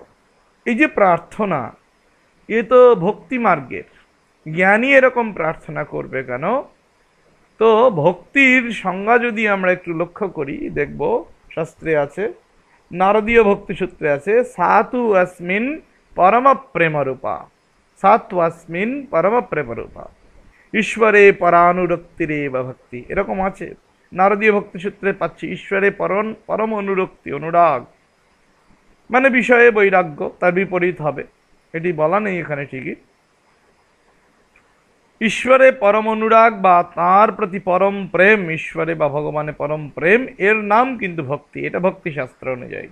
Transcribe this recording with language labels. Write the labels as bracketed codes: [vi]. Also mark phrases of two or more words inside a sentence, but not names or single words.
[bn] এই যে প্রার্থনা, এ তো ভক্তি মার্গের। জ্ঞানী এরকম প্রার্থনা করবে কেন? তো ভক্তির সংজ্ঞা যদি আমরা একটু লক্ষ্য করি, দেখব শাস্ত্রে আছে, নারদীয় ভক্তি সূত্রে আছে, [sa] সাতু अस्मिन् परम प्रेम रूपा, সাতু अस्मिन् परम प्रेम रूपा, ঈশ্বরে পরানুরক্তিরেব ভক্তি, [bn] এরকম আছে নারদীয় ভক্তি সূত্রে পাচ্ছি। ঈশ্বরে পরম অনুরক্তি, অনুরাগ মানে বিষয়ে বৈরাগ্য, তার বিপরীত হবে, এটি বলা নেই এখানে ঠিকই। ঈশ্বরে পরম অনুরাগ বা তাঁর প্রতি পরম প্রেম, ঈশ্বরে বা ভগবানে পরম প্রেম, এর নাম কিন্তু ভক্তি, এটা ভক্তি শাস্ত্র অনুযায়ী।